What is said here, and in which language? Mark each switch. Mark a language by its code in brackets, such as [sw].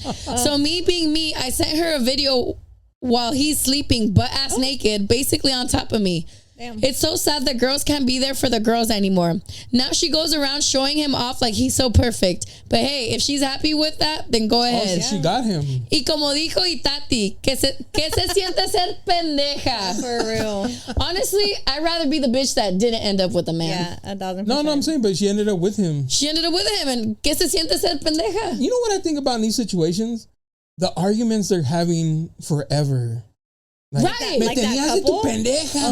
[en] So me being me, I sent her a video while he's sleeping, butt ass naked, basically on top of me. Damn. It's so sad that girls can't be there for the girls anymore. Now she goes around showing him off like he's so perfect. But hey, if she's happy with that, then go Oh, ahead. so she got him. [es] Y como dijo Itati, que se siente ser pendeja. [en] For real. Honestly, I'd rather be the bitch that didn't end up with a man. Yeah, 1,000%. No, I'm saying, but she ended up with him. She ended up with him, and [es] que se siente ser pendeja. [en] You know what I think about in these situations? The arguments they're having forever. Right. [es] Me [en] Like that [es] tenías de tu [en] couple? [es] pendeja.